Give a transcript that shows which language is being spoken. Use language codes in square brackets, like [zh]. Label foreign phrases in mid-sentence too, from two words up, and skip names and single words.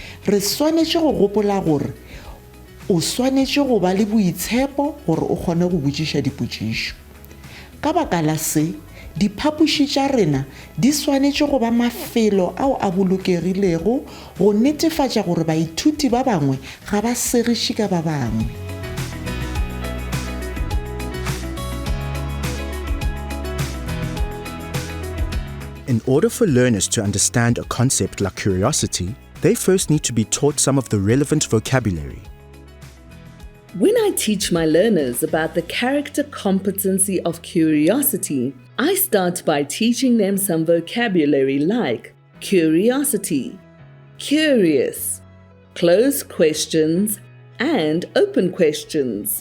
[nso] Re swanetše go gopola gore o swanetše go ba le boitshepo gore o kgone go botšiša dipotšišo. Ka baka la se, diphapoši tša rena di swanetše go ba mafelo ao a bolokegilego go netefatša gore baithuti ba bangwe ga ba segiše ka ba bangwe. [en] In order for learners to understand a concept like curiosity, they first need to be taught some of the relevant vocabulary. When I teach my learners about the character competency of curiosity, I start by teaching them some vocabulary like curiosity, curious, closed questions, and open questions.